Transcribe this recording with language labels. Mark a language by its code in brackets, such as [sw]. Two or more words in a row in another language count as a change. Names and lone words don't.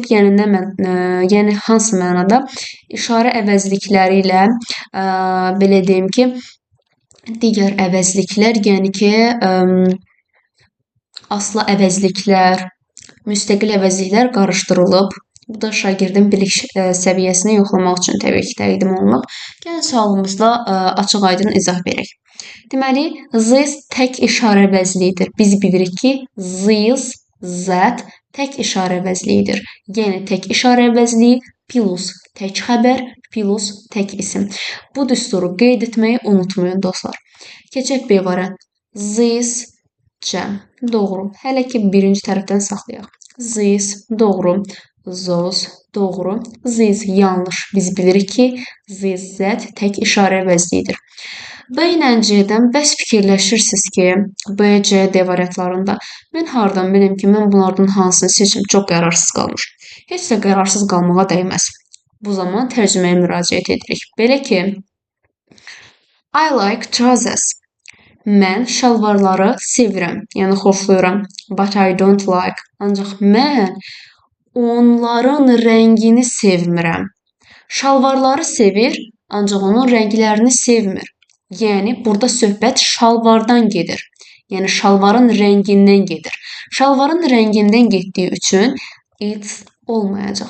[az] Yəni yəni hansı mənada işarə əvəzlikləri ilə belə deyim ki, digər əvəzliklər, yəni ki, aslı əvəzliklər, müstəqil əvəzliklər qarışdırılıb. Bu da şagirdin bilik səviyyəsini yoxlamaq üçün təbii ki, təqdim olunub. Gəlin sualımızda açıq-aydın izah verək. Deməli, this tək işarə əvəzliyidir. Biz bilirik ki, [en] this, that [az] tək işarə əvəzliyidir. Yəni tək işarə əvəzliyi plus tək xəbər plus tək isim. Bu düsturu qeyd etməyi unutmayın dostlar. Keçək B variant. This cəm. Doğru. Hələ ki birinci tərəfdən saxlayaq. This doğru. Those doğru. This yanlış. Biz bilirik ki, [en] this, that [az] tək işarə əvəzliyidir. B ilə C-dən bəs fikirləşirsiniz ki, B, C, D variantlarında mən hardan bilim ki, mən bunlardan hansını seçim? Çox qərarsız qalmışım. Heç də qərarsız qalmağa dəyməz. Bu zaman tərcüməyə müraciət edirik. Belə ki, [en] I like trousers. [az] Mən şalvarları sevirəm, yəni xoşlayıram. [en] But I don't like. [az] Ancaq mən onların rəngini sevmirəm. Şalvarları sevir, ancaq onun rənglərini sevmir. Yəni, burada söhbət şalvardan gedir. Yəni, şalvarın rəngindən gedir. Şalvarın rəngindən getdiyi üçün it's olmayacaq.